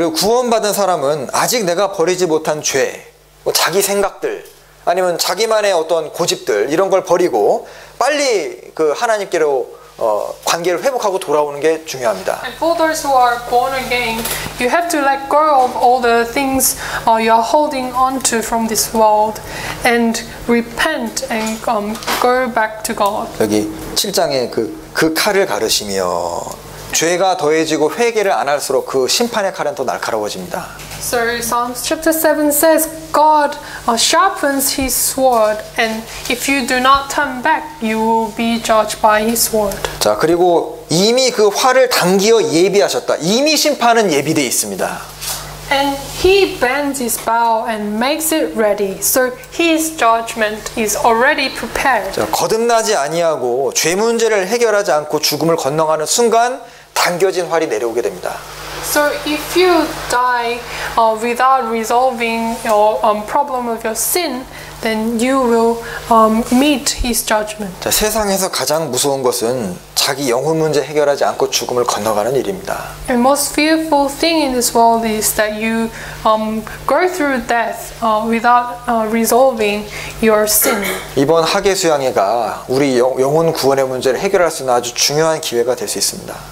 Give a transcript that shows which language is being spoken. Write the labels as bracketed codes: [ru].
[ko] 그리고 구원받은 사람은 아직 내가 버리지 못한 죄, 자기 생각들, 아니면 자기만의 어떤 고집들 이런 걸 버리고 빨리 그 하나님께로 관계를 회복하고 돌아오는 게 중요합니다. [en] And for those who are born again, you have to let go of all the things you are holding on to from this world and repent and go back to God. [ko] 여기 7장에 그 칼을 가르시며 죄가 더해지고 회개를 안 할수록 그 심판의 칼은 더 날카로워집니다. [en] So Psalms chapter 7 says God sharpens his sword and if you do not turn back you will be judged by his sword. [ko] 자, 그리고 이미 그 활을 당기어 예비하셨다. 이미 심판은 예비되어 있습니다. [en] And he bends his bow and makes it ready. So his judgment is already prepared. [ko] 자, 거듭나지 아니하고 죄 문제를 해결하지 않고 죽음을 건너가는 순간 당겨진 활이 내려오게 됩니다. [en] So if you die without resolving your problem of your sin, then you will meet his judgment. [ko] 자, 세상에서 가장 무서운 것은 자기 영혼 문제 해결하지 않고 죽음을 건너가는 일입니다. [en] The most fearful thing in this world is that you go through death without resolving your sin. [ko] 이번 학예 수양회가 우리 영혼 구원의 문제를 해결할 수 있는 아주 중요한 기회가 될 수 있습니다.